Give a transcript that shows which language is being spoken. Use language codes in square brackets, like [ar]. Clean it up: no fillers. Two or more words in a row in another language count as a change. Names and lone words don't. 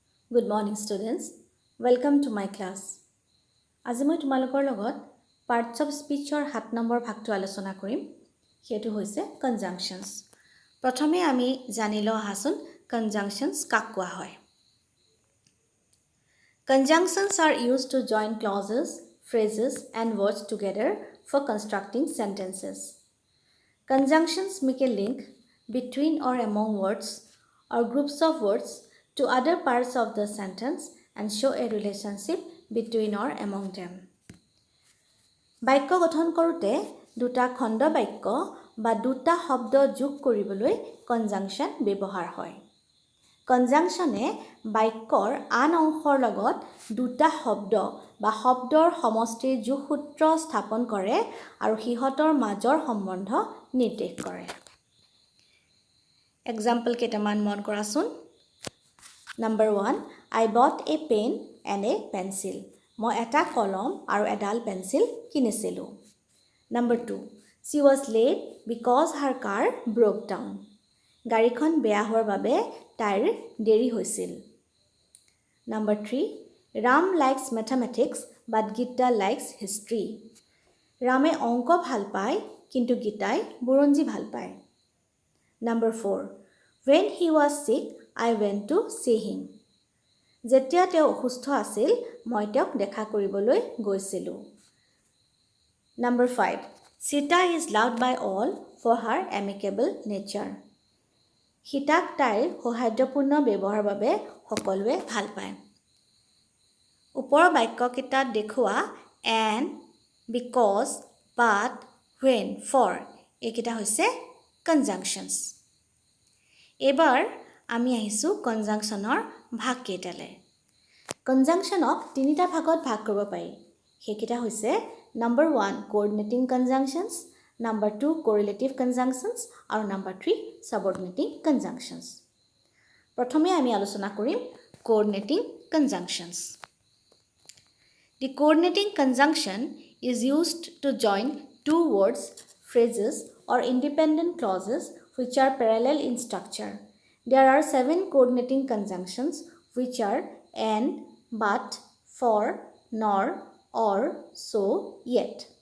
[en] Good morning students. Welcome to my class. [as] আজি মই তোমালোকৰ লগত [en] parts of speech [as] or 7 নম্বৰ ভাগটো আলোচনা কৰিম। হেতু হৈছে conjunctions. প্ৰথমে আমি জানিলো আহাচোন conjunctions কাক কোৱা হয়। [en] Conjunctions are used to join clauses, phrases and words together for constructing sentences. Conjunctions make a link between or among words or groups of words to other parts of the sentence and show a relationship between or among them. [as] বাক্য গঠন কৰোঁতে দুটা খণ্ড বাক্য বা দুটা শব্দ যোগ কৰিবলৈ কনজাংশন ব্যৱহাৰ হয়। কনজাংশনে বাক্যৰ আন অংশৰ লগত দুটা শব্দ বা শব্দৰ সমষ্টিৰ যোগসূত্ৰ স্থাপন কৰে আৰু সিহঁতৰ মাজৰ সম্বন্ধ নিৰ্দেশ কৰে। এক্সাম্পল কেইটামান মন কৰাচোন। [en] Number 1, I bought a pen and a pencil. [as] মই এটা কলম আৰু এডাল পেন্সিল কিনিছিলোঁ। [en] Number 2, she was late because her car broke down. [as] গাড়ীখন বেয়া হোৱাৰ বাবে তাইৰ দেৰি হৈছিল। [en] Number 3, Ram likes mathematics but Gita likes history. [as] ৰামে অংক ভাল পায় কিন্তু গীতাই বুৰঞ্জী ভাল পায়। [en] Number 4, when he was sick, I went to see him. [as] যেতিয়া তেওঁ অসুস্থ আছিল মই তেওঁক দেখা কৰিবলৈ গৈছিলোঁ। [en] Number 5, Sita is loved by all for her amicable nature. [as] সীতাক তাইৰ সৌহাৰ্দ্যপূৰ্ণ ব্যৱহাৰৰ বাবে সকলোৱে ভাল পায়। ওপৰৰ বাক্যকেইটাত দেখুওৱা [en] and, because, but, when, for [as] এইকেইটা হৈছে conjunctions। এবাৰ আমি আহিছোঁ কনজাংশনৰ ভাগ কেইটালৈ। কনজাংশনক তিনিটা ভাগত ভাগ কৰিব পাৰি। সেইকেইটা হৈছে [en] Number 1, coordinating conjunctions, Number 2, correlative conjunctions [as] আৰু [en] Number 3, subordinating conjunctions. [as] প্ৰথমে আমি আলোচনা কৰিম [en] coordinating conjunctions. The coordinating conjunction is used to join two words, phrases or independent clauses which are parallel in structure. There are 7 coordinating conjunctions which are and, but, for, nor, or, so, yet.